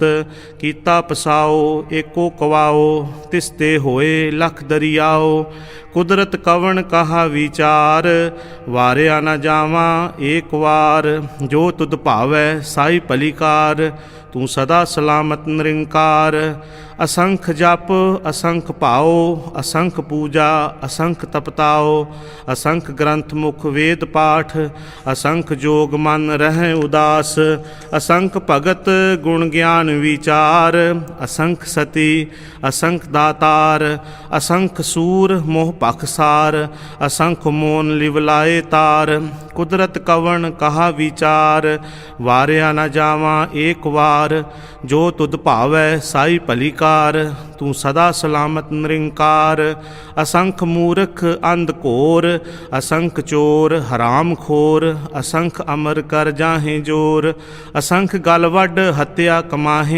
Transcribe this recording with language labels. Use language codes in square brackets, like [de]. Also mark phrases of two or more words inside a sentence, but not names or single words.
[pa] ਕੀਤਾ ਪਸਾਓ ਏਕੋ ਕਵਾਓ, ਤਿਸਤੇ ਹੋਏ ਲਖ ਦਰੀਆਓ। ਕੁਦਰਤ ਕਵਨ ਕਹਾ ਵਿਚਾਰ, ਵਾਰਿਆ ਨ ਜਾਵਾ ਏਕ ਵਾਰ। ਜੋ ਤੁਧ ਭਾਵੈ ਸਾਈ ਭਲੀਕਾਰ, ਤੂ ਸਦਾ ਸਲਾਮਤ ਨਿਰੰਕਾਰ। ਅਸੰਖ ਜਪ ਅਸੰਖ ਭਾਓ, ਅਸੰਖ ਪੂਜਾ ਅਸੰਖ ਤਪਤਾਓ। ਅਸੰਖ ਗ੍ਰੰਥ ਮੁਖ ਵੇਦ ਪਾਠ, ਅਸੰਖ ਜੋਗ ਮਨ ਰਹੇਂ ਉਦਾਸ। ਅਸੰਖ ਭਗਤ ਗੁਣ ਗਿਆਨ ਵਿਚਾਰ, ਅਸੰਖ ਸਤੀ ਅਸੰਖ ਦਾਤਾਰ। ਅਸੰਖ ਸੂਰ ਮੋਹ ਪਖਸਾਰ, ਅਸੰਖ ਮੋਨ ਲਿਵਲਾਏ ਤਾਰ। ਕੁਦਰਤ ਕਵਨ ਕਹਾ ਵਿਚਾਰ, ਵਾਰਿਆ ਨ ਜਾਵਾ ਏਕ ਵਾਰ। ਜੋ ਤੁਧ ਭਾਵੈ ਸਾਈ ਭਲੀਕਾਰ, ਤੂ ਸਦਾ ਸਲਾਮਤ ਨਿਰੰਕਾਰ। ਅਸੰਖ ਮੂਰਖ ਅੰਧ ਘੋਰ, ਅਸੰਖ ਚੋਰ ਹਰਾਮ ਖੋਰ। ਅਸੰਖ ਅਮਰ ਕਰ ਜਾਹੇਂ ਜੋਰ, ਅਸੰਖ ਗਲ ਵਢ ਹੱਤਿਆ ਕਮਾਹੇਂ।